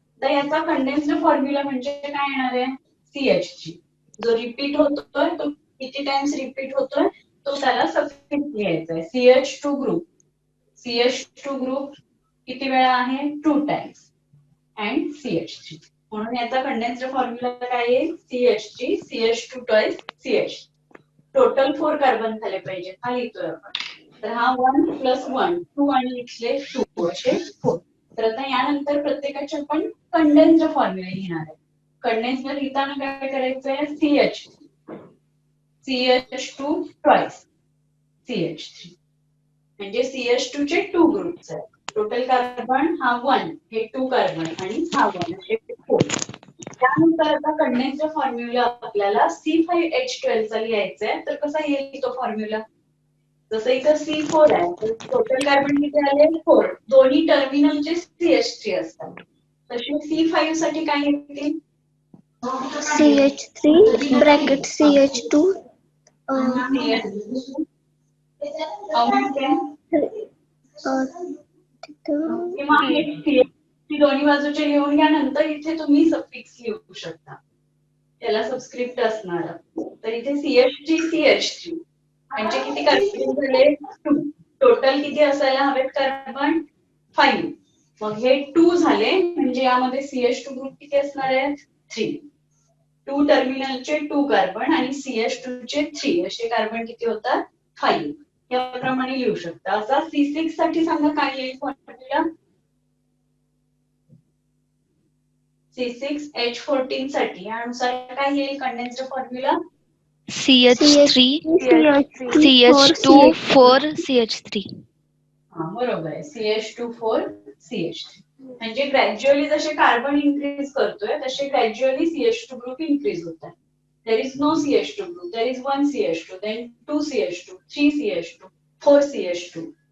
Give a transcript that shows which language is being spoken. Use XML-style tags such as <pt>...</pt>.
<mr>तर याचा condensed formula म्हणजे काय येणार आहे? CH3 जो रिपीट होतोय तो किती टाइम्स रिपीट होतोय तो त्याला सबस्क्रिप्ट लिहायचा आहे. CH2 ग्रुप CH2 ग्रुप किती वेळा आहे? 2 टाइम्स अँड CH3 म्हणून याचा कंडेन्स्ड फॉर्म्युला काय येईल? CH3 CH2 toys CH. Total 4 carbon झाले पाहिजे हा लिहितोय आपण. तर हा 1 प्लस 1 2 आणि इथले 2 असे 4. तर आता यानंतर प्रत्येकाचे आपण कंडेन्स्ड फॉर्म्युला लिहिणार आहे. कंडेन्स्ड लिहिताना काय करायचंय? CH2 टॉइस CH3 म्हणजे CH2 चे 2 ग्रुप्स आहेत. टोटल कार्बन हा 1 हे 2 कार्बन आणि हा 1 असे 4. त्यानंतर आता कंडेन्स्ड फॉर्म्युला आपल्याला C5H12 चा लिहायचा आहे. तर कसा येईल तो फॉर्म्युला? जसं इथं C4 आहे तर टोटल कार्बन किती आले? 4. दोन्ही टर्मिनलचे CH3 असतात. तसे C5 साठी काय येतील? CH3 ब्रॅकेट CH2 किंवा ती दोन्ही बाजूचे लिहून घ्या. नंतर इथे तुम्ही सफिक्स लिहू शकता. त्याला सबस्क्रिप्ट असणार. तर इथे CH3 CH3 म्हणजे किती कार्बन झाले? 2. टोटल किती असायला हवेत कार्बन? 5. मग हे 2 झाले म्हणजे यामध्ये CH2 ग्रुप किती असणार आहेत? 3. 2 टर्मिनलचे 2 कार्बन आणि CH2 चे 3 असे कार्बन किती होतात? 5. याप्रमाणे लिहू शकता. असा C6 साठी सांगा काय येईल फॉर्म्युला? C6H14 साठी यानुसार काय येईल condensed formula? CH3 CH3 CH2 4 CH3. हा बरोबर आहे. CH24CH3 म्हणजे ग्रॅज्युअली जसे कार्बन इन्क्रीज करतोय तसे ग्रॅज्युअली CH2 ग्रुप इन्क्रीज होतात.</mr> <en>There is no CH2 group. There is one CH2, then two CH2, three CH2, four CH2.</en>